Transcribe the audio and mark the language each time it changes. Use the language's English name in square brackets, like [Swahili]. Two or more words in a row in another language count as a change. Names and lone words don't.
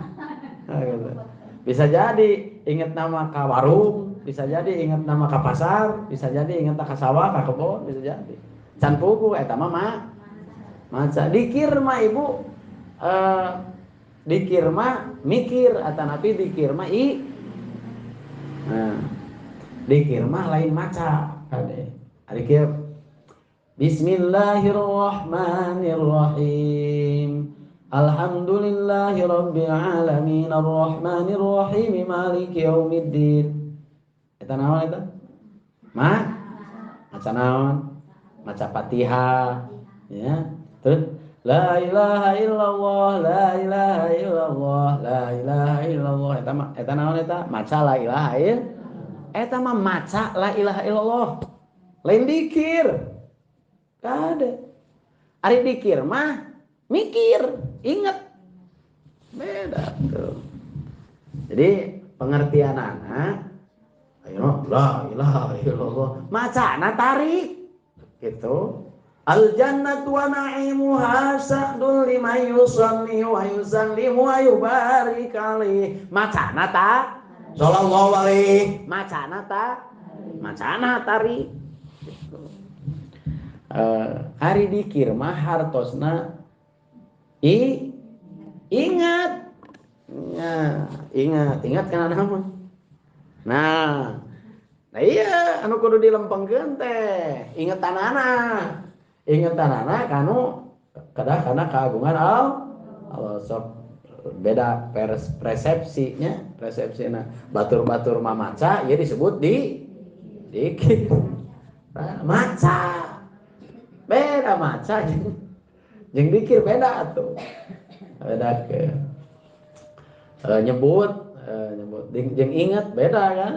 [Sundanese] Bisa jadi inget nama ka warung, bisa jadi inget nama ka pasar, bisa jadi inget ka sawah, ka kebon, bisa jadi. Can pugu eta mah maca. Dikir mah ibu dikir mah mikir atanapi dikir mah nah, dikir mah lain maca kade. Ari kieu Bismillahirrahmanirrahim. [Arabic] الحمد لله رب العالمين الرحمن الرحيم مالك يوم الدين. [Sundanese] Eta naon eta? Maca naon? Maca Fatihah ya. [Arabic] Terus لا إله إلا الله، لا إله إلا الله، لا إله إلا الله. [Sundanese] Eta naon eta? Maca [Arabic] لا إله إلا الله. [Sundanese] Eta mah maca [Arabic] لا إله إلا الله. [Sundanese] Lain dikir. Kade. Ari dikir mah mikir, inget. Beda tuh. Jadi pengertian anak ayo [Arabic] لا إله إلا الله [Sundanese] macana tarik gitu. [Arabic] الجنة ونعيمها سعد لمن يصلي ويسلم ويبارك عليه. [Sundanese] Macana ta [Arabic] صلى الله عليه [Sundanese] macana tarik gitu. Ari dikir mah hartosna ingat. Ya, ingat kana naon. Nah iya anu kudu dilempengkeun teh ingetanana kanu kedah kana keagungan Allah sok beda persepsinya batur-batur mamaca ya disebut dikir maca beda maca jeung dikir beda atuh beda ke nyebut jeung inget beda kan.